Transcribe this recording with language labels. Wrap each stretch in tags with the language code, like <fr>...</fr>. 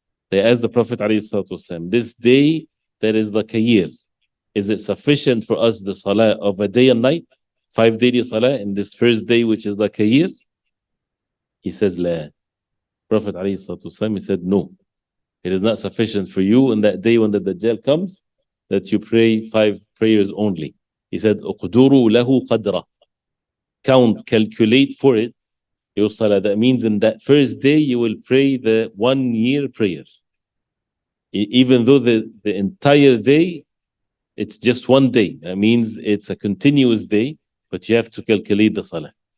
<en>They asked the Prophet ﷺ, this day that is like a year, is it sufficient for us the salah of a day and night, 5 daily salah in this first day which is like a year? He says, لا. Prophet ﷺ, he said, no, it is not sufficient for you in that day when the Dajjal comes that you pray 5 prayers only. He said,</en> <ar>اقدروا له قدره.</ar> <en>Count, calculate for it your salah. That means in that first day you will pray the 1 year prayer. Even though the entire day, it's just 1 day. That means it's a continuous day, but you have to calculate the salah.</en>